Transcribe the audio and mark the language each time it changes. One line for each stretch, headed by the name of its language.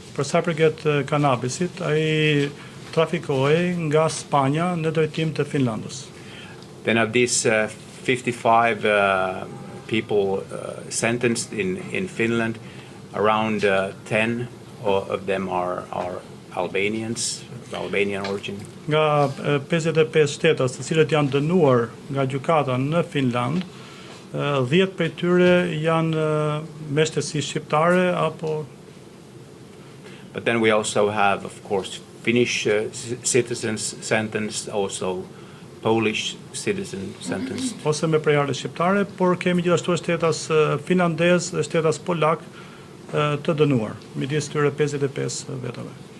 Albanian: Për sa përket kanabisit, ai trafikohej nga Spanja në drejtim të Finlandës.
English: Then of these 55 people sentenced in Finland, around 10 of them are Albanians, of Albanian origin.
Albanian: Nga 55 shtetas të cilët janë dënuar nga gjykata në Finland, 10 prej tyre janë meshtesi shqiptare apo.
English: But then we also have, of course, Finnish citizens sentenced, also Polish citizen sentenced.
Albanian: Ose me prejardhje shqiptare, por kemi gjithashtu shtetas finlandez dhe shtetas polak të dënuar, midis tyre 55 vetave.